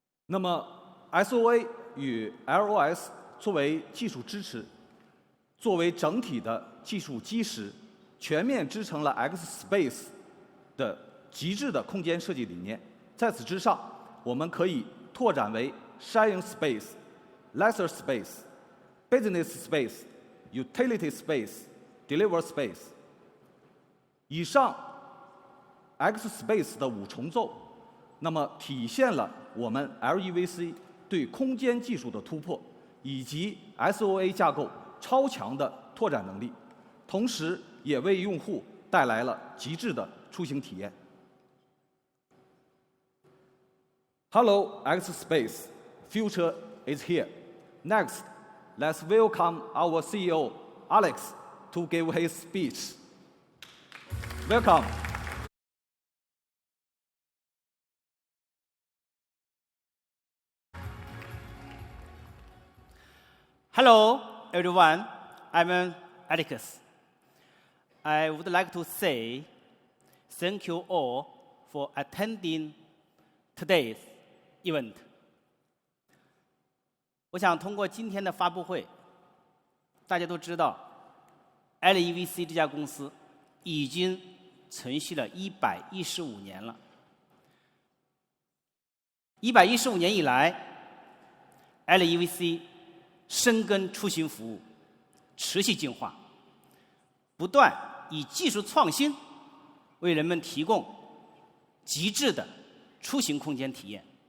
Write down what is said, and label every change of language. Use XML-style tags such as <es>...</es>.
<zh>那么 SOA 与 LOS 作为技术支持，作为整体的技术基石，全面支撑了 X-Space 的极致的空间设计理念。在此之上，我们可以拓展为 Sharing Space、Lesser Space、Business Space、Utility Space、Deliver Space。以上 X-Space 的5重奏，那么体现了我们 LEVC 对空间技术的突破，以及 SOA 架构超强的拓展能力，同时也为用户带来了极致的出行体验。</zh> <en>Hello, X-Space. Future is here. Next, let's welcome our CEO, Alex, to give his speech. Welcome. Hello, everyone. I'm Alex. I would like to say thank you all for attending today's event.</en> <zh>我想通过今天的发布会，大家都知道 ，LEVC 这家公司已经存续了115年了。 115年以来 ，LEVC 深耕出行服务，持续进化，不断以技术创新为人们提供极致的出行空间体验。</zh>